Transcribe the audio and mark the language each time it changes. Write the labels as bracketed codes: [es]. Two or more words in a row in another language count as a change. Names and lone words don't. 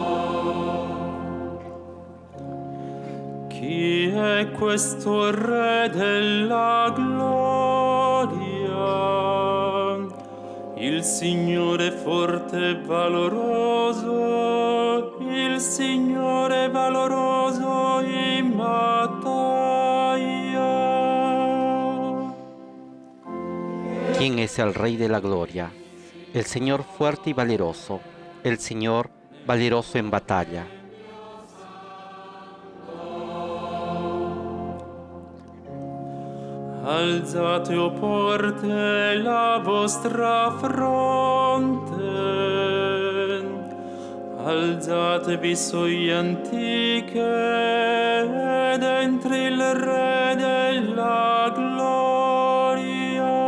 [it] Chi è questo Re della gloria? Il Signore forte e valoroso, il Signore valoroso in battaglia. [es] ¿Quién es el Rey de la Gloria? El Señor fuerte y valeroso, el Señor valeroso en batalla. [it] Alzate, o porte, la vostra fronte, alzatevi sui antiche, ed entri il Re della gloria.